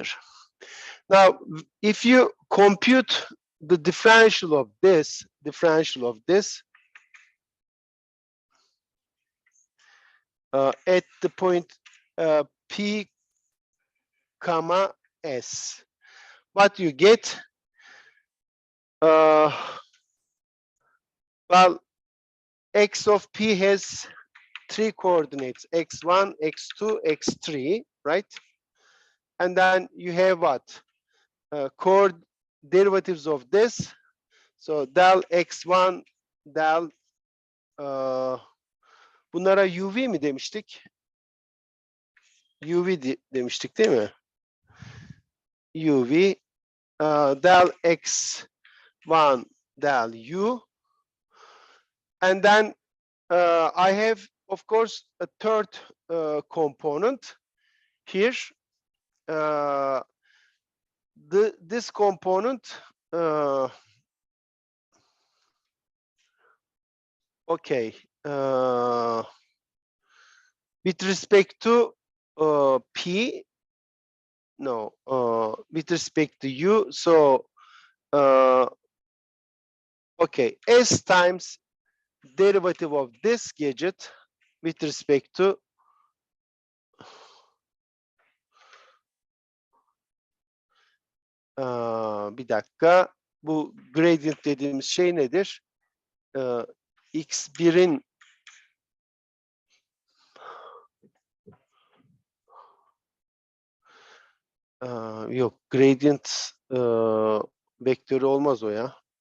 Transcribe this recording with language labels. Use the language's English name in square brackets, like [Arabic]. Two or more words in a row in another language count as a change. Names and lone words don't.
[English] Now, if you compute the differential of this, at the point P comma S, what you get, well, X of P has 3 coordinates, x1, x2, x3, right? And then you have what? Derivatives of this. So del x1, del [Turkish] bunlara UV mi demiştik? UV demiştik değil mi? [English] UV del x1 del U And then I have, of course, a third component here. This component, okay, with respect to P, no, with respect to U, so, okay, S times derivative of this gadget with respect to [Turkish] bir dakika, bu gradient dediğimiz şey nedir? X1'in yok, gradient vektörü olmaz o ya.